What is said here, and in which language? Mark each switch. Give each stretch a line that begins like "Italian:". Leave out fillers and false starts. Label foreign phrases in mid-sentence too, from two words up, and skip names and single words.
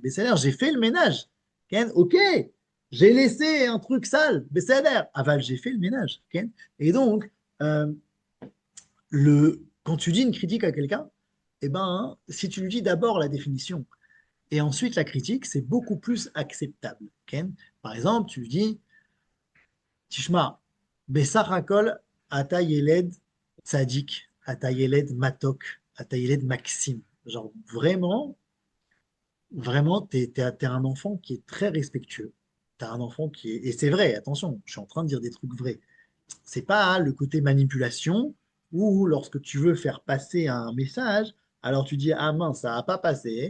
French: Mais c'est-à-dire, j'ai fait le ménage. Ken, ok, j'ai laissé un truc sale. Mais c'est-à-dire, aval, j'ai fait le ménage. Ken. Et donc, euh, quand tu dis une critique à quelqu'un, eh ben, hein, si tu lui dis d'abord la définition et ensuite la critique, c'est beaucoup plus acceptable. Ken. Par exemple, tu lui dis,
Hebrew: Tishma, בסך הכל אתה ילד צדיק, אתה ילד מתוק, אתה ילד מקסים.
French: Genre vraiment, vraiment, t'es un enfant qui est très respectueux. T'as un enfant qui est... Et c'est vrai, attention, je suis en train de dire des trucs vrais. C'est pas le côté manipulation où lorsque tu veux faire passer un message, alors tu dis, ah mince, ça n'a pas passé.